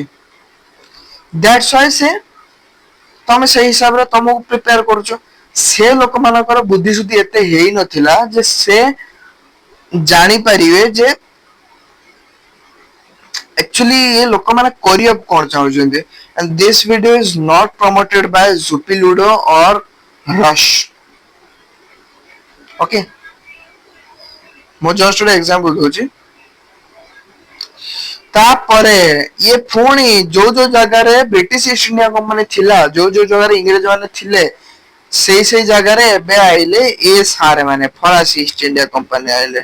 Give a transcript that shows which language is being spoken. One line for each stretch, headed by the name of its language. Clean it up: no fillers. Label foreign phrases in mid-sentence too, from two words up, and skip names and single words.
English: That's why
Odia: ସେ ତମେ ସେଇ ହିସାବରେ ତମକୁ ପ୍ରିପେୟାର କରୁଛ। ସେ ଲୋକମାନଙ୍କର ବୁଦ୍ଧି ସୁଦ୍ଧି ଏତେ ହେଇନଥିଲା ଯେ ସେ ଜାଣିପାରିବେ ଯେ ଆକ୍ଚୁଆଲି ଏ ଲୋକମାନେ କରିବାକୁ କଣ ଚାହୁଁଛନ୍ତି।
English: and this video is not promoted by Zupi Ludo or Rush.
Odia: ଓକେ, ମୁଁ ଜଷ୍ଟ ଗୋଟେ ଏକ୍ସାମ୍ପଲ ଦଉଛି। ତାପରେ ଇଏ ପୁଣି ଯୋଉ ଯୋଉ ଜାଗାରେ ବ୍ରିଟିଶ ଇଷ୍ଟ ଇଣ୍ଡିଆ କମ୍ପାନୀ ଥିଲା, ଯୋଉ ଯୋଉ ଜାଗାରେ ଇଂରେଜ ମାନେ ଥିଲେ, ସେଇ ଜାଗାରେ ଏବେ ଆଇଲେ ଏ ସାର୍ ମାନେ ଫରାସୀ ଇଷ୍ଟ ଇଣ୍ଡିଆ କମ୍ପାନୀ ଆଇଲେ।